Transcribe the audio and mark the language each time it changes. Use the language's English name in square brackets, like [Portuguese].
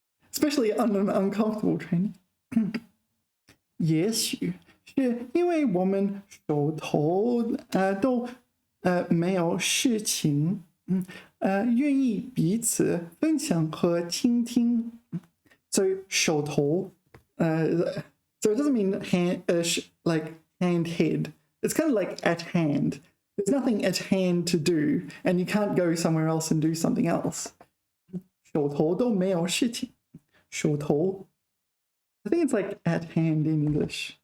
[English] Especially on an uncomfortable train. [Chinese] 也许是因为我们手头都没有事情，愿意彼此分享和倾听。 [English] So 手头 so it doesn't mean hand, like hand head. It's kind of like at hand. There's nothing at hand to do, and you can't go somewhere else and do something else. [Chinese] 手头都没有事情。 [English] 手头 I think it's like at hand in English.